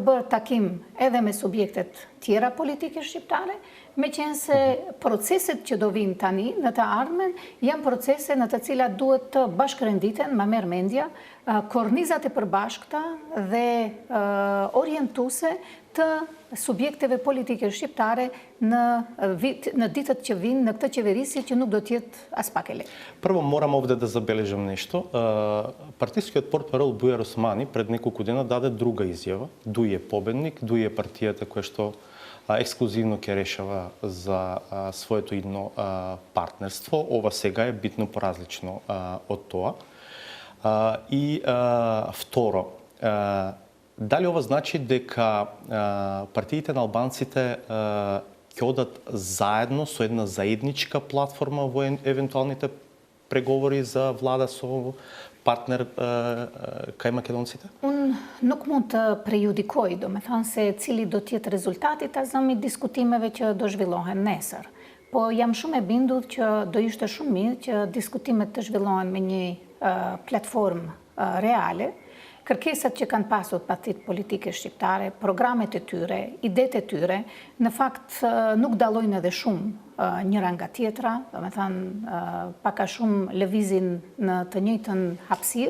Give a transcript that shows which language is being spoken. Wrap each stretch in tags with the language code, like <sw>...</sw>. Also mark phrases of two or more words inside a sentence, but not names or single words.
<sq>bërë takim edhe me subjektet tjera politike shqiptare, meqense proceset që do vinë tani në të ardhmen janë procese në të cilat duhet të bashkërenditen me merrmendja kornizat e përbashkëta dhe orientuese të subjekteve politike shqiptare në ditët që vinë në këtë qeverisi që nuk do t'jetë as pak e lehtë.</sq> <mk>Прво морам овде да забележам нешто. Партискиот портпарол Бујар Османи пред неколку дена даде друга изјава. Дуј е победник, Дуј е партијата која што ексклузивно ќе решава за своето идно партнерство. Ова сега е битно поразлично од тоа. И второ, дали ова значи дека партиите на албанците ќе одат заедно со една заедничка платформа во евентуалните преговори за влада со партнер кај македонците?</mk> <sq>Unë nuk mund të prejudikoj, do me thënë se cili do t'jetë rezultati të zëmi diskutimeve që do zhvillohen nesër. Po jam shumë e bindur që do ishte shumë mirë që diskutimet të zhvillohen me një platformë reale. Kërkesat që kanë pasur partitë politike shqiptare, programet e tyre, idetë e tyre, në fakt nuk dallojnë edhe shumë njëra nga tjetra, do me thënë pak a shumë lëvizin në të njëjtën hapësirë.</sq>